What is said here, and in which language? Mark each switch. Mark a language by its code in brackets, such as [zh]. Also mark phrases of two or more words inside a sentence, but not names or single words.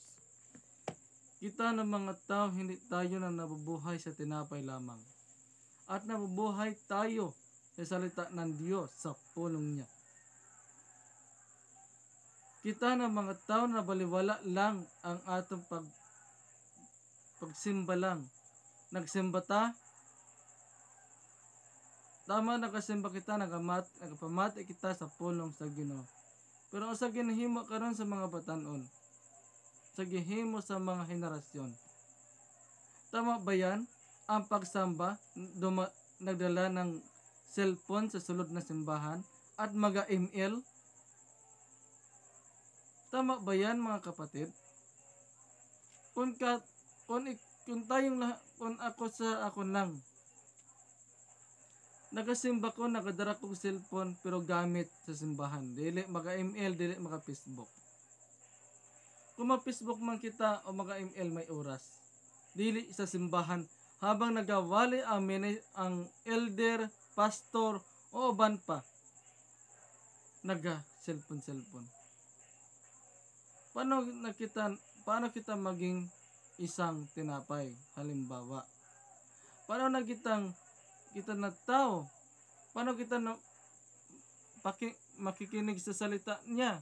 [tl] Kita ng mga tao, hindi tayo na nabubuhay sa tinapay lamang. At nabubuhay tayo sa salita ng Diyos sa pulong niya. Kita ng mga tao na baliwala lang ang atong pagsimba lang. [ceb] Nagsimba ta, tama nakasimba kita, nagpamati kita sa pulong sa Ginoo. Pero sa ginahimo karon sa mga batanon, sa gihimo sa mga henerasyon. [tl] Tama ba yan? Ang pagsamba, nagdala ng cellphone sa sulod na simbahan at mag-email. Tama ba yan mga kapatid? Kung tayong lahat, kung ako lang, [ceb] nagasimba ko, nagadara kong cellphone pero gamit sa simbahan. Dili maka-email, dili maka-Facebook. Kung mag-Facebook man kita o maka-email may oras. Dili sa simbahan habang nagawali ang elder, pastor o uban pa. Naga-cellphone. [tl] Paano kita maging isang tinapay? Halimbawa, paano na kita na tao? Paano kita na makikinig sa salita niya?